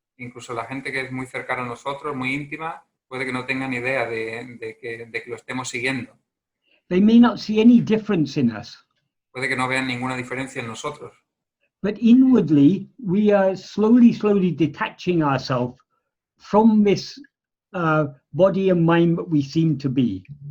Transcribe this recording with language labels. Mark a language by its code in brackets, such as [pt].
[es] Incluso la gente que es muy cercana a nosotros, muy íntima, puede que no tengan idea de que lo estemos siguiendo. [en] They may not see any difference in us. [es] Puede que no vean ninguna diferencia en nosotros. [en] But inwardly, we are slowly detaching ourselves from this body and mind that we seem to be.